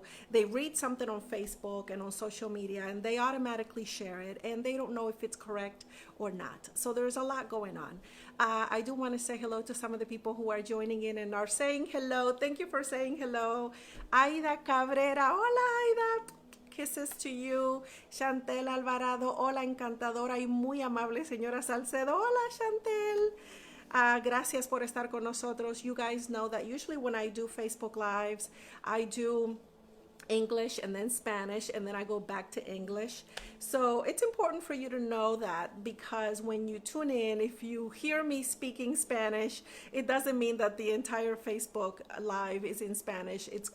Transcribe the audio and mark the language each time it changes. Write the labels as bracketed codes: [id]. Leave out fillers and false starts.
[en] They read something on Facebook and on social media and they automatically share it, and they don't know if it's correct or not. So there's a lot going on. I do want to say hello to some of the people who are joining in and are saying hello. Thank you for saying hello. Aida Cabrera, [es] hola Aida, [en] kisses to you. [es] Chantel Alvarado, hola encantadora y muy amable señora Salcedo, hola Chantel. Gracias por estar con nosotros. [en] You guys know that usually when I do Facebook Lives, I do English and then Spanish, and then I go back to English. So it's important for you to know that, because when you tune in, if you hear me speaking Spanish, it doesn't mean that the entire Facebook Live is in Spanish.